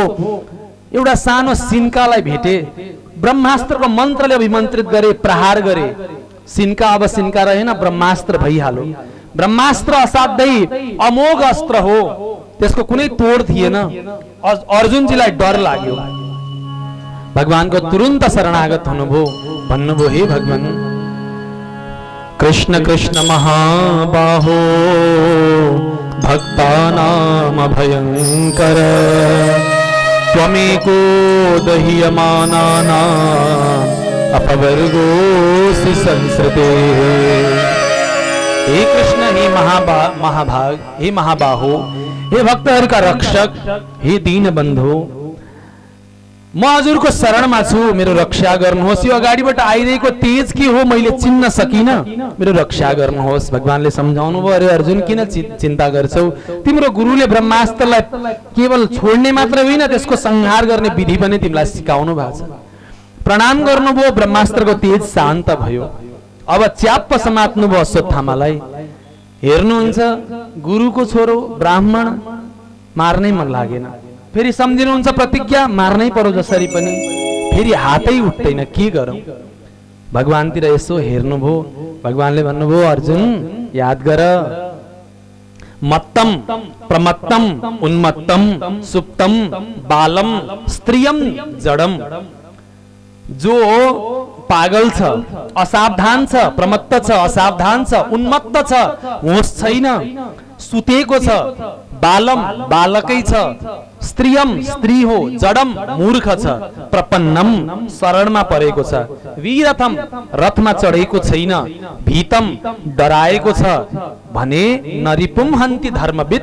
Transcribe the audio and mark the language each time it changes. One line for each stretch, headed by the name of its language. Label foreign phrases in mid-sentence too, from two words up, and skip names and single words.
Nepali: एउटा सानो सिन्कालाई भेटे, ब्रह्मास्त्रको मन्त्रले अभिमन्त्रित गरे, प्रहार गरे। सिन्का अब सिन्का रहेन, ब्रह्मास्त्र भइहाल्यो। ब्रह्मास्त्र असाध्यै अमोघ अस्त्र हो, त्यसको कुनै तोड थिएन। अर्जुनजीलाई डर लाग्यो। भगवानको तुरन्त शरणागत हुनुभयो।
Sanskrit: भन्नुभयो हे भगवान, कृष्ण कृष्ण महाबाहो भक्तानाम भयंकर त्वमेको दह्यमानानां अपवर्गोऽसि संसृते।
Nepali: हे कृष्ण, हे महाभाग, हे महाबाहो, हे भक्तहरूका रक्षक, हे दीन बन्धु, म हजुरको शरणमा छु, मेरो रक्षा गर्नुहोस्। यो अगाडिबाट आइरहेको तेज के हो मैले चिन्न सकिन, मेरो रक्षा गर्नुहोस्। भगवानले सम्झाउनु भयो, अरे अर्जुन किन चिन्ता गर्छौ? तिम्रो गुरुले ब्रह्मास्त्रलाई केवल छोड्ने मात्र होइन, त्यसको संहार गर्ने विधि पनि तिमीलाई सिकाउनु भएको छ। प्रणाम गर्नुभयो, ब्रह्मास्त्रको तेज शान्त भयो। अब च्याप्प समात्नुभयो अश्वत्थामालाई। हेर्नुहुन्छ गुरुको छोरो ब्राह्मण, मार्नै मन लागेन। फेरि सम्झिनुहुन्छ प्रतिज्ञा, मार्नै पर्यो जसरी पनि। फेरि हातै उठ्दैन, के गरौँ? भगवानतिर यसो हेर्नुभयो। भगवानले भन्नुभयो, अर्जुन याद गर,
Sanskrit: मत्तम प्रमत्तम उन्मत्तम सुप्तम बालम स्त्रियम जडम।
Nepali: जो पागल छ, असावधान छ, प्रमत्त छ, असावधान छ, उन्मत्त छ, होश छैन, सुतेको छ, बालम बालकै छ, स्त्रियम स्त्री हो, जडम मूर्ख छ, प्रपन्नम शरणमा परेको छ, वीरथम रथमा चढेको छैन, भीतम डराएको छ भने
Sanskrit: नरिपुम हन्ति धर्मविद।